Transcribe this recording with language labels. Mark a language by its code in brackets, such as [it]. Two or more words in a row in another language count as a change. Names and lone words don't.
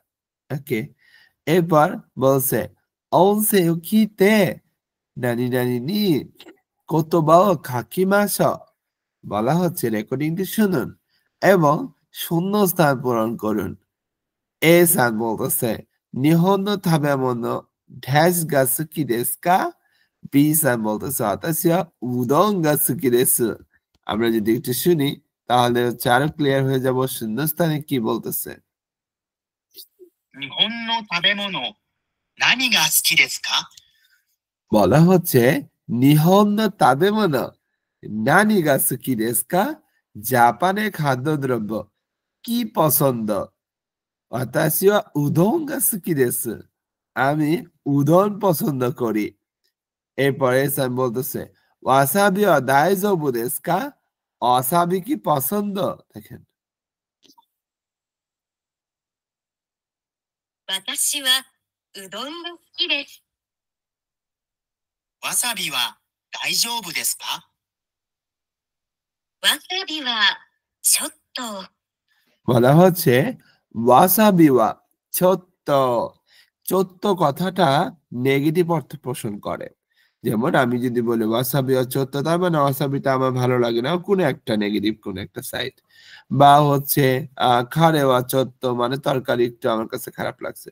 [bn] ওকে, এরপর বলছে [ja] 音声を聞いて何何に言葉を書きましょう, [bn] বলা হচ্ছে রেকর্ডিংটি শুনুন এবং শূন্যস্থান পূরণ করুন। এ সান বলতেছে [ja] 日本の食べ物ダッシュが好きですか? [bn] বি সান বলতেছে [ja] 私はうどんが好きです. [bn] আমরা যদি একটু শুনি তাহলে হচ্ছে আরো ক্লিয়ার হয়ে যাব শূন্যস্থানে কি বলতেছে। [ja] 日本の食べ物、何が好きですか？ [bn] বলা হচ্ছে [ja] 日本の食べ物何が好きですか? [bn] জাপানের খাদ্যদ্রব্য কি পছন্দ? [ja] 私はうどんが好きです, [bn] আমি উদন পছন্দ করি। এরপরে সান বলতেছে [ja] わさびは大丈夫ですか? [bn] ওয়াসাবি কি পছন্দ? দেখেন [ja] 私はうどんが好きです。わさびは大丈夫ですか？わさびはちょっと。 [bn] বলা হচ্ছে [ja] わさびはちょっと. [bn] ছোট্ট কথাটা নেগেটিভ অর্থ পোষণ করে। যেমন আমি যদি বলি [ja] わさびはちょっと [bn] তার মানে ওয়াসাবিটা আমার ভালো লাগে না, কোনো একটা নেগেটিভ কোনো একটা সাইড। বা হচ্ছে [ja] カレーはちょっと [bn] মানে তরকারি একটু আমার কাছে খারাপ লাগছে।